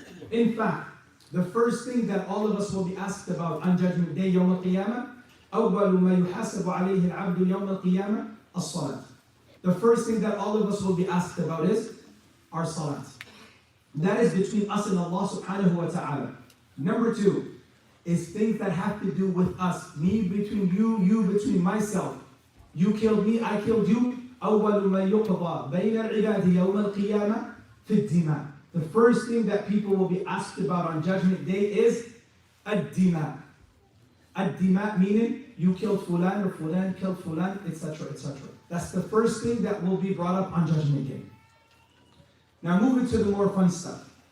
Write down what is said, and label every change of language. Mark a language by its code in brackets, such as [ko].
[en] In fact, the first thing that all of us will be asked about on Judgment Day, [ar] يوم القيامة, أول ما يحاسب عليه العبد يوم القيامة الصلاة. [en] The first thing that all of us will be asked about is our salat. That is between us and Allah subhanahu wa ta'ala. Number two is things that have to do with us. Me between you, you between myself. You killed me, I killed you. [ar] أول ما يقضى بين العباد يوم القيامة في الدماء. [en] The first thing that people will be asked about on Judgment Day is ad-dima. Ad-dima meaning you killed fulan or fulan killed fulan, etc., etc. That's the first thing that will be brought up on Judgment Day. Now moving to the more fun stuff.